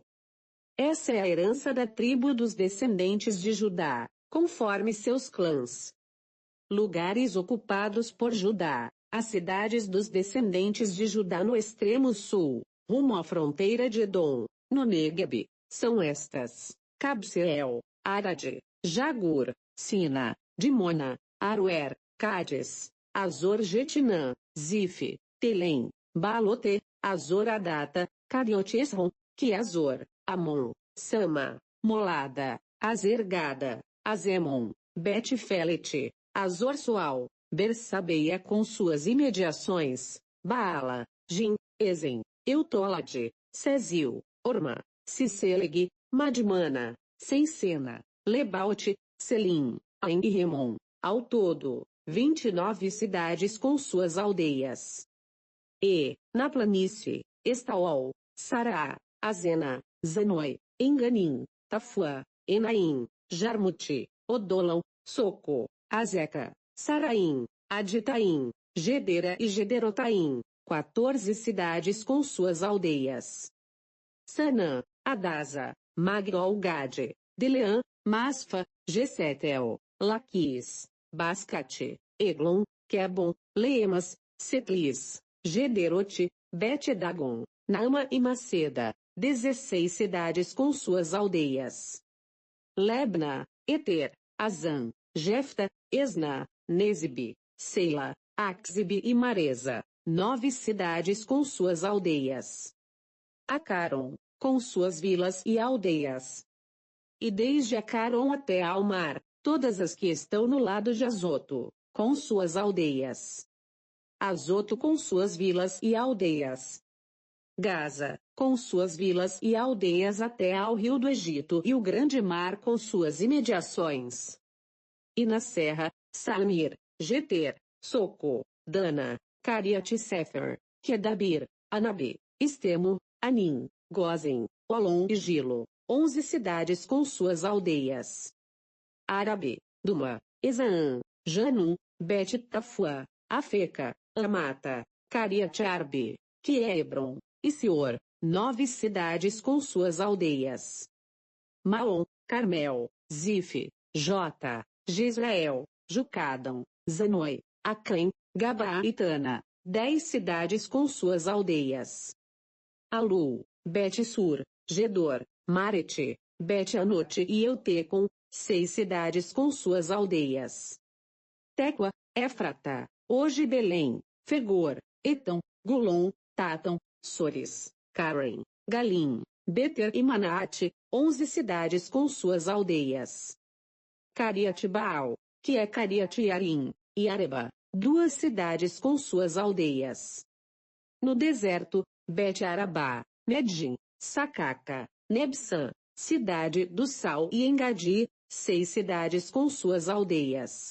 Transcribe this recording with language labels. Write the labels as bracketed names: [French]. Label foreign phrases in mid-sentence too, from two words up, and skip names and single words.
[Portuguese] Essa é a herança da tribo dos descendentes de Judá, conforme seus clãs. Lugares ocupados por Judá, as cidades dos descendentes de Judá no extremo sul, rumo à fronteira de Edom, no Négueb, são estas: Cabseel, Arad, Jagur, Sina, Dimona, Aroer, Cádiz, Azor-Jetinã, Zif, Telém, Balote, Azor-Adata, Cariotesron, Quiazor, Amon, Sama, Molada, Azergada, Azemon, Bet-Felet, Azor-Sual, Bersabeia com suas imediações, Baala, Jim, Ezen, Eutolade, Cezil, Orma, Ciceleg, Madmana, Sencena, Lebaute, Selim, Ain e Remon, ao todo, 29 cidades com suas aldeias. E, na planície, Estaol, Sará, Azena, Zanoi, Enganim, Tafuá, Enaim, Jarmute, Odolão, Soco, Azeca, Saraim, Aditaim, Gedera e Gederotaim, 14 cidades com suas aldeias. Sanã, Adasa, Magdol-Gade, Deleã, Masfa, Gesetel, Laquis, Bascate, Eglon, Quebon, Leemas, Setlis, Gederote, Bet-Dagon, Naama e Maceda, 16 cidades com suas aldeias. Lebna, Eter, Azan, Jefta, Esna, Nezib, Seila, Axib e Maresa, 9 cidades com suas aldeias. Acaron, com suas vilas e aldeias. E desde Acaron até ao mar, todas as que estão no lado de Azoto, com suas aldeias. Azoto com suas vilas e aldeias. Gaza, com suas vilas e aldeias até ao rio do Egito e o grande mar com suas imediações. E na serra, Samir, Geter, Soco, Dana, Cariate-Sefer, Quedabir, Anabe, Estemo, Anim, Gozen, Olom e Gilo, 11 cidades com suas aldeias. Arabe, Duma, Ezaã, Janum, Bet-Tafuá, Afeca, Amata, Cariate-Arbe, Quiebron, e Sior, 9 cidades com suas aldeias. Maom, Carmel, Zif, Jota, Gisrael, Jucadão, Zanoi, Acém, Gabá e Tana, 10 cidades com suas aldeias. Alu, Bet-Sur, Gedor, Marete, Bet-Anote e Eutecon, 6 cidades com suas aldeias. Tecoa, Éfrata, hoje Belém, Fegor, Etão, Gulom, Tatão, Sores, Karen, Galim, Beter e Manaate, 11 cidades com suas aldeias. Cariate-Baal, que é Cariate-Yarim, e Areba, 2 cidades com suas aldeias. No deserto, Bet-Arabá, Medim, Sacaca, Nebsã, cidade do Sal e Engadi, 6 cidades com suas aldeias.